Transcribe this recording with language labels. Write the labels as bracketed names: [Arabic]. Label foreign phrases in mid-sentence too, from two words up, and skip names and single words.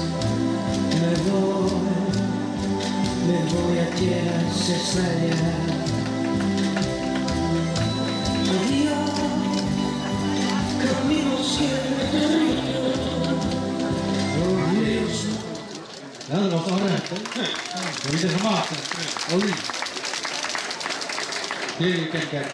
[Spanish] Me voy a tierras extrañas. Adiós, caminos que recorrido, los ríos. [Dutch] Ja, dat was al recht, hè? Heb je er gemaakt? Olie. Hier, kijk, kijk.